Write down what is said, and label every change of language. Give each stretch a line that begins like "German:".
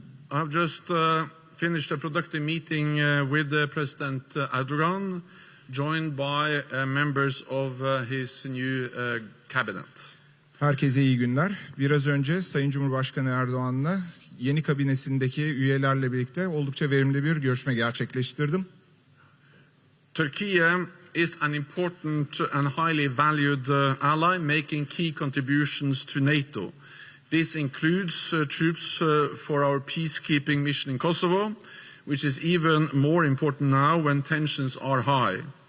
English: I've just finished a productive meeting with President Erdogan, joined by members of his new cabinet.
Turkish: Herkese iyi günler. Biraz önce Sayın Cumhurbaşkanı Erdoğan'la yeni kabinesindeki üyelerle birlikte oldukça verimli bir görüşme gerçekleştirdim.
English: Turkey is an important and highly valued ally, making key contributions to NATO. This includes troops for our peacekeeping mission in Kosovo, which is even more important now when tensions are high.